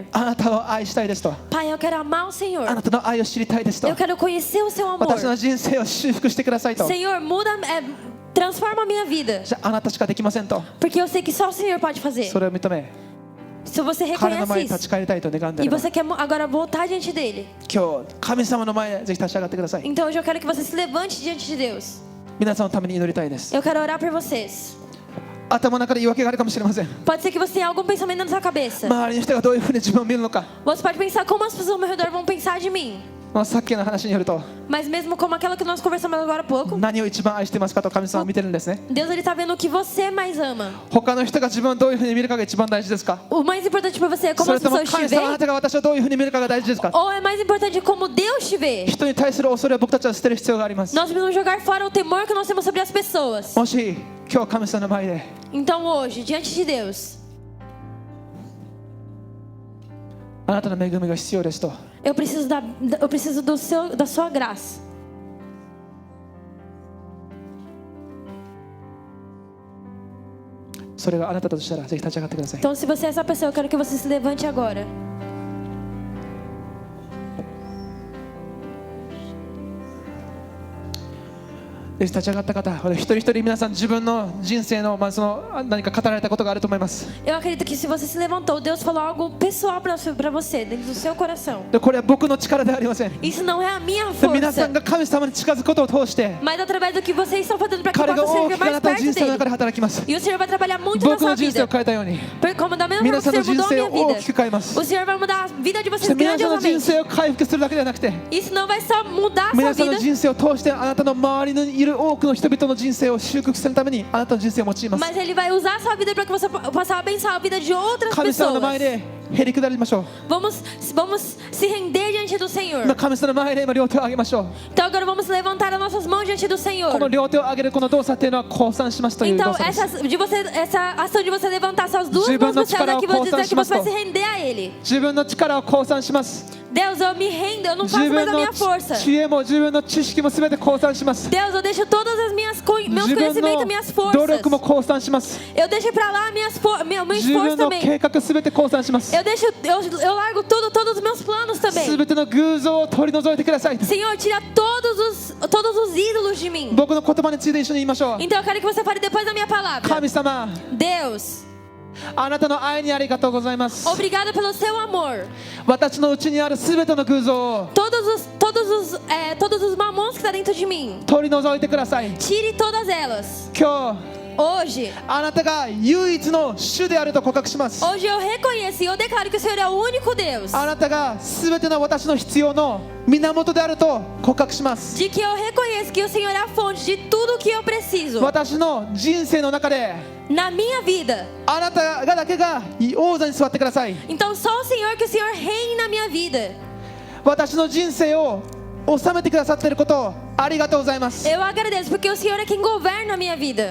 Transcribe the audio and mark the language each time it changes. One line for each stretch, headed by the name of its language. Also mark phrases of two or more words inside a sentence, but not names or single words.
Japanese: あなたを愛したいですと。
Portuguese: Pai, eu quero amar o
Japanese: あ
Portuguese: Senhor.
Japanese: なたの愛を知りたいですと。
Portuguese: Eu quero conhecer o seu amor.
Japanese: 私の人生を修復してくださいと。
Portuguese: Senhor, transforma a minha vida.
Japanese: じゃああなたしかできませんと。
Portuguese: Porque eu sei que só o Senhor pode fazer.
Japanese: それを認め、
Portuguese: Se você
Japanese: 彼の前
Portuguese: reconhece
Japanese: に立
Portuguese: isso
Japanese: ち返りたいと願うんであ
Portuguese: e
Japanese: れば、
Portuguese: você quer agora voltar diante dele,
Japanese: 今日神様の前でぜひ立ち上がってください。
Portuguese: então hoje eu quero que você se levante diante de Deus.
Japanese: 皆さんのために祈りたいです。
Portuguese: Eu quero orar por vocês.
Japanese: 頭の中で言い訳があるかもしれません。
Portuguese: Pode ser que você tenha algum pensamento na sua cabeça.
Japanese: 周りの人がどういうふうに自分を見るのか。
Portuguese: Você pode pensar como as pessoas ao meu redor vão pensar de mim.
Japanese: さっきの話によると、
Portuguese: Mas mesmo como aquela que nós conversamos agora há pouco,
Japanese: 何を一番愛してますかと神様は見てるんですね。
Portuguese: Deus ele está vendo o que você mais ama.
Japanese: 他の人が自分をどういうふうに見るかが一番大事ですか。
Portuguese: O mais importante para você é como
Japanese: それ
Portuguese: as
Japanese: とも
Portuguese: pessoas te
Japanese: 神様あな
Portuguese: veem?
Japanese: たが私をどういうふうに見るかが大事ですか。
Portuguese: Ou é mais importante como Deus te vê?
Japanese: 人に対する恐れを僕たちは捨てる必要があります。
Portuguese: Nós precisamos jogar fora o temor que nós temos sobre as pessoas.
Japanese: もし今日神様の前で
Portuguese: Então hoje, diante de Deus,
Japanese: あなたの恵みが必要ですと、
Portuguese: eu preciso da sua graça.
Japanese: それがあなただとしたらぜひ立ち上がってください。
Portuguese: Então se você é essa pessoa, eu quero que você se levante agora.
Japanese: ぜひ立ち上がった方、一人一人皆さん自分の人生の、その何か語られたことがあると思います。
Portuguese: Eu acredito que se você se levantou, Deus falou algo pessoal para você, dentro do seu coração.
Japanese: でこれは僕の力ではありません。
Portuguese: Isso não é a minha
Japanese: で皆さ
Portuguese: força,
Japanese: んが神様に近づくことを通して
Portuguese: mas através do que vocês estão fazendo para que
Japanese: 彼
Portuguese: eu
Japanese: が
Portuguese: possa
Japanese: 大
Portuguese: servir
Japanese: きくあ
Portuguese: mais
Japanese: なたの
Portuguese: perto
Japanese: 人生の中
Portuguese: dele.
Japanese: で働きます。
Portuguese: E o Senhor vai trabalhar muito na
Japanese: 僕の
Portuguese: sua
Japanese: 人生を
Portuguese: vida.
Japanese: 変えたように
Portuguese: Como da mesma
Japanese: 皆
Portuguese: forma
Japanese: さ
Portuguese: que
Japanese: ん
Portuguese: o
Japanese: の
Portuguese: Senhor
Japanese: 人
Portuguese: mudou a
Japanese: 生
Portuguese: minha
Japanese: を大
Portuguese: vida,
Japanese: きく変えます
Portuguese: o Senhor vai mudar a vida de
Japanese: そし
Portuguese: vocês
Japanese: て皆さんの人
Portuguese: grandiosamente.
Japanese: 生を回復するだけではなくて
Portuguese: Isso não vai só mudar a sua
Japanese: 皆さんの
Portuguese: vida,
Japanese: 人生を通してあなたの周りにいる多くの人々の人生を修復するためにあなたの人生を用います。
Portuguese: mas Ele vai usar a sua vida para que você possa abençoar a vida de outras
Japanese: 神様の前
Portuguese: pessoas.
Japanese: でへり下りましょう。
Portuguese: Vamos se render diante do Senhor.
Japanese: 今神様の前で今両手を上げましょう。
Portuguese: Então agora vamos levantar as nossas mãos diante do
Japanese: この
Portuguese: Senhor.
Japanese: 両手を上げるこの動作というのは降参しますという動
Portuguese: Então
Japanese: 作です。
Portuguese: essa ação de você levantar suas duas mãos para o céu daqui, vou dizer que você vai se render a Ele.
Japanese: 自分の力を降参します。
Portuguese: Deus, eu me rendo, eu não
Japanese: 自
Portuguese: faço mais
Japanese: 分
Portuguese: a
Japanese: の
Portuguese: minha força.
Japanese: 知恵も自分の知識も全て降参します。
Portuguese: Deus, eu deixo todas as meus
Japanese: 自分
Portuguese: conhecimentos,
Japanese: の
Portuguese: minhas
Japanese: 努
Portuguese: forças.
Japanese: 力も降参します。
Portuguese: Eu deixo pra lá meu
Japanese: 自
Portuguese: esforço
Japanese: 分の
Portuguese: também.
Japanese: 計画全て降参します。
Portuguese: Eu largo todos os meus planos também.
Japanese: 全ての偶像を取り除いてください。
Portuguese: Senhor, tira todos os ídolos de mim.
Japanese: 僕の言葉について一緒に言いましょう。
Portuguese: Então eu quero que você fale depois da minha palavra.
Japanese: 神様、
Portuguese: Deus,
Japanese: あなたの愛にありがとうございます。
Portuguese: obrigado pelo seu amor.
Japanese: 私のうちにある全ての偶像を
Portuguese: Todos os mamons que está dentro de mim.
Japanese: 取り除いてください。
Portuguese: Tire todas elas.
Japanese: 今日
Portuguese: Hoje
Japanese: あなたが唯一の主であると告白します。
Portuguese: eu reconheço e eu declaro que o Senhor é o único Deus.
Japanese: あなたが全ての私の必要の源であると告白します。
Portuguese: De que eu reconheço que o Senhor é a fonte de tudo o que eu preciso.
Japanese: 私の人生の中で
Portuguese: Na minha vida.
Japanese: あなたがだけが王座に座ってください。
Portuguese: Então só o Senhor, que o Senhor reine na minha vida.
Japanese: 私の人生を治めてくださっていることをありがとうございます。
Portuguese: Eu agradeço porque o Senhor é quem governa a minha vida.